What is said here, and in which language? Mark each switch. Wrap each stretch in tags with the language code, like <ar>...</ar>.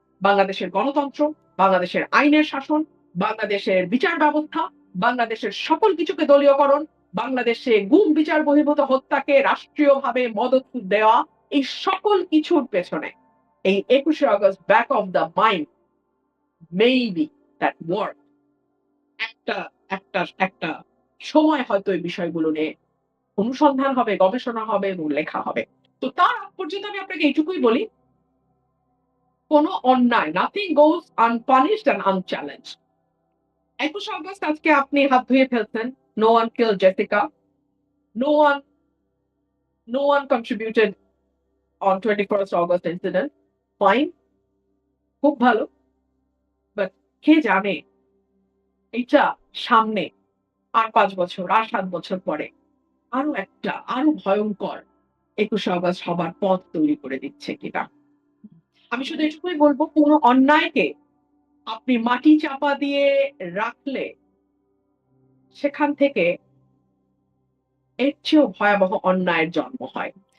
<bn>বাংলাদেশের গণতন্ত্র, বাংলাদেশের আইনের শাসন, বাংলাদেশের বিচার ব্যবস্থা, বাংলাদেশের সকল কিছুকে দলীয়করণ, বাংলাদেশে গুম বিচার বহির্ভূত হত্যাকে রাষ্ট্রীয়ভাবে মদত দেওয়া, এই সকল কিছুর পেছনে এই ২১শে August</bn> <en>back of the mind maybe that work</en> <bn>একটা একটা একটা সময় হয়তো এই বিষয়গুলো নিয়ে অনুসন্ধান হবে, গবেষণা হবে এবং লেখা হবে। তো তার আগ পর্যন্ত আমি আপনাকে এইটুকুই বলি, কোন অন্যায়</bn> <en>nothing goes unpunished and unchallenged।</en> <bn>২১শে অগস্ট আজকে আপনি হাত ধুয়ে ফেলছেন।</bn> <en>No one killed Jessica. No one no one contributed on 21st August incident.</en> <bn>Fine, খুব ভালো। বাট কে জানে এইটা সামনে আর ৫ বছর, আর ৭ বছর পরে আরো ভয়ংকর ২১শে অগস্ট হবার পথ তৈরি করে দিচ্ছে কিনা। আমি শুধু এটুকুই বলব, কোন অন্যায়কে আপনি মাটি চাপা দিয়ে রাখলে সেখান থেকে এর চেয়েও ভয়াবহ অন্যায়ের জন্ম হয়।</bn>